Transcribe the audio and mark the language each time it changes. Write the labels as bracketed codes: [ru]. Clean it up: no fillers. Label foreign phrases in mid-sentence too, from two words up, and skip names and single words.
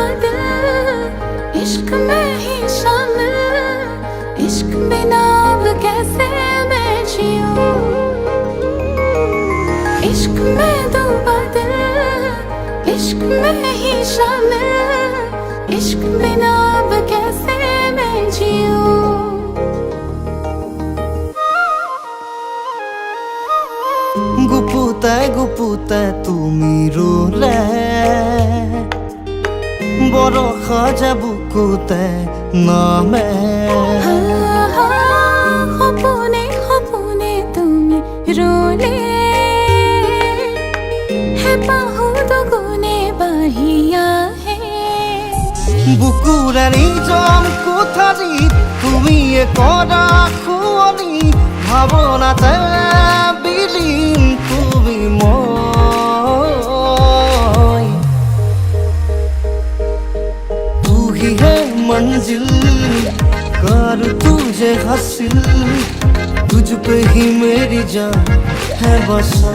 [hi] दिल, इश्क में ही शामिल, इश्क बिना अब कैसे मैं जीऊं। इश्क में डूबा दिल, इश्क में ही शामिल, इश्क बिना अब कैसे मैं जीऊं। [as] গুপুতে তুমি ৰুলে বৰষা বুকুতে নামে সপোনে সপোনে তুমি ৰুলে হেঁপাহো দুগুণে বাঢ়ি আহে। বুকুৰে নিজন কোঠাৰীত তুমি কৰা শুৱনি ভাৱনাতে বিলীন তুমি মই। [hi] तू ही है मंजिल कर तुझे हासिल, तुझ पे ही मेरी जान है बसा।